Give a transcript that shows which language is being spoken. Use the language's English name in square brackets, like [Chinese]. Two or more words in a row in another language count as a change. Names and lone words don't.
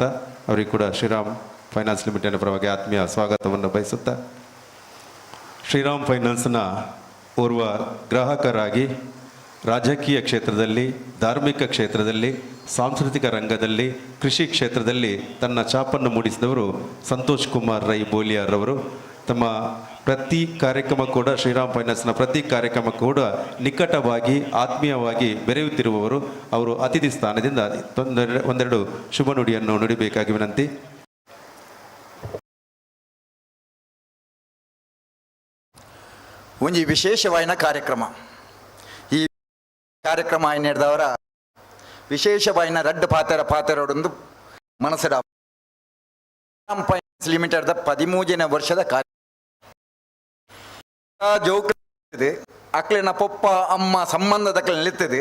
[Kannada] ಅವರಿಗೂ ಕೂಡ ಶ್ರೀರಾಮ್ ಫೈನಾನ್ಸ್ ಲಿಮಿಟೆಡ್ನ ಪರವಾಗಿ ಆತ್ಮೀಯ ಸ್ವಾಗತವನ್ನು ಬಯಸುತ್ತಾ, ಶ್ರೀರಾಮ್ ಫೈನಾನ್ಸ್ನ ಓರ್ವ ಗ್ರಾಹಕರಾಗಿ ರಾಜಕೀಯ ಕ್ಷೇತ್ರದಲ್ಲಿ, ಧಾರ್ಮಿಕ ಕ್ಷೇತ್ರದಲ್ಲಿ, ಸಾಂಸ್ಕೃತಿಕ ರಂಗದಲ್ಲಿ, ಕೃಷಿ ಕ್ಷೇತ್ರದಲ್ಲಿ ತನ್ನ ಛಾಪನ್ನು ಮೂಡಿಸಿದವರು ಸಂತೋಷ್ ಕುಮಾರ್ ರೈ ಬೋಲಿಯಾರವರು. ತಮ್ಮ ಪ್ರತಿ ಕಾರ್ಯಕ್ರಮ ಕೂಡ, ಶ್ರೀರಾಮ್ ಫೈನಾನ್ಸ್ನ ಪ್ರತಿ ಕಾರ್ಯಕ್ರಮ ಕೂಡ ನಿಕಟವಾಗಿ, ಆತ್ಮೀಯವಾಗಿ ಬೆರೆಯುತ್ತಿರುವವರು. ಅವರು ಅತಿಥಿ ಸ್ಥಾನದಿಂದ ಒಂದೆರಡು ಶುಭ ನುಡಿಯನ್ನು ನುಡಿಬೇಕಾಗಿ ವಿನಂತಿ. [Tulu] ಒಂಜಿ ವಿಶೇಷವಾಯಿನ ಕಾರ್ಯಕ್ರಮ. ಈ ಕಾರ್ಯಕ್ರಮ ನಡೆದವರ ವಿಶೇಷವಾಯಿನ ರಡ್ಡು ಪಾತ್ರರೊಂದು ಮನಸ್ಸರ ಫೈನಾನ್ಸ್ ಲಿಮಿಟೆಡ್ದ 13ನೇ ವರ್ಷದ ಕಾರ್ಯ ಜೋಕ್ಲಿದೆ ಅಕ್ಲಿನ ಪೊಪ್ಪ ಅಮ್ಮ ಸಂಬಂಧದ ನಿಲ್ತದೆ.